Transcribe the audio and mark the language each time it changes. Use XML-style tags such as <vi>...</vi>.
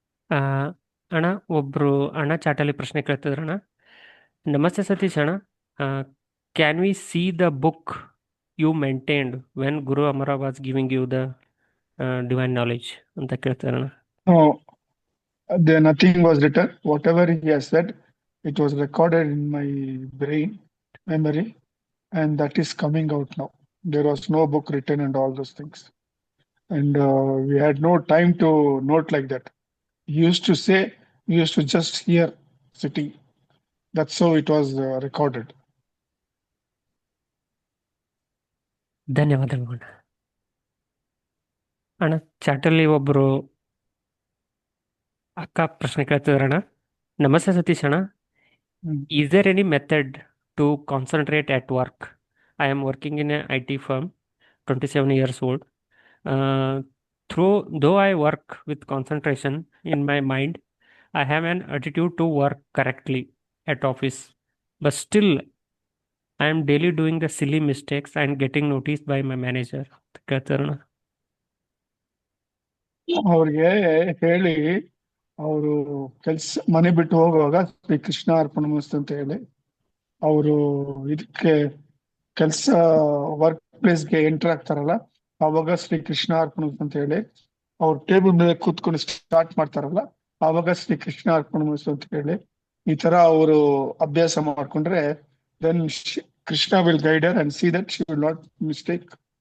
<kn>ಆ, ಅಣ್ಣ, ಒಬ್ರು ಅಣ್ಣ ಚಾಟಲ್ಲಿ ಪ್ರಶ್ನೆ ಕೇಳ್ತಿದ್ರಣ್ಣ. ನಮಸ್ತೆ ಸತೀಶ್ ಅಣ್ಣ,</kn> <en>can we see the book you maintained when Guru Amara was giving you the divine knowledge</en> <kn>ಅಂತ ಕೇಳ್ತಿದ್ರಣ್ಣ.</kn> <en>No, there nothing was written. Whatever he has said, it was recorded in my brain memory, and that is coming out now. There was no book written and all those things, and we had no time to note like that. He used to say, we used to just hear sitting. That's how it was recorded.</en> <kn>ಧನ್ಯವಾದಗಳು ಅಣ್ಣ. ಅಣ್ಣ, ಚಾಟಲ್ಲಿ ಒಬ್ಬರು ಅಕ್ಕ ಪ್ರಶ್ನೆ ಕೇಳ್ತಿದ್ರಣ್ಣ. ನಮಸ್ತೆ ಸತೀಶ್ ಅಣ್ಣ. ಹ್ಮ್.</kn> <en>Is there any method to concentrate at work? I am working in a IT firm, 27 years old. Uh, though I work with concentration in my mind, I have an attitude to work correctly at office. But still, I am daily doing the silly mistakes and getting noticed by my manager.</en> <kn>ಅಂತ ಕೇಳ್ತಾರಣ್ಣ. ಅವ್ರಿಗೆ ಹೇಳಿ, ಅವರು ಮನೆ ಬಿಟ್ಟು ಹೋಗುವಾಗ ಶ್ರೀ ಕೃಷ್ಣ ಅರ್ಪಣಮಸ್ತು ಅಂತ ಹೇಳಿ, ಅವರು ಇದಕ್ಕೆ ಕೆಲಸ ವರ್ಕ್ ಪ್ಲೇಸ್ಗೆ ಎಂಟರ್ ಆಗ್ತಾರಲ್ಲ, ಆವಾಗ ಶ್ರೀ ಕೃಷ್ಣ ಅರ್ಪಣಮಸ್ತು ಅಂತ ಹೇಳಿ, ಅವ್ರ ಟೇಬಲ್ ಮೇಲೆ ಕೂತ್ಕೊಂಡು ಸ್ಟಾರ್ಟ್ ಮಾಡ್ತಾರಲ್ಲ, ಆವಾಗ ಶ್ರೀ ಕೃಷ್ಣ ಅರ್ಪಣಮಸ್ತು ಅಂತ ಹೇಳಿ, ಈ ತರ ಅವರು ಅಭ್ಯಾಸ ಮಾಡ್ಕೊಂಡ್ರೆ</kn> <en>Then Krishna will guide her and see that she will not mistake.</en>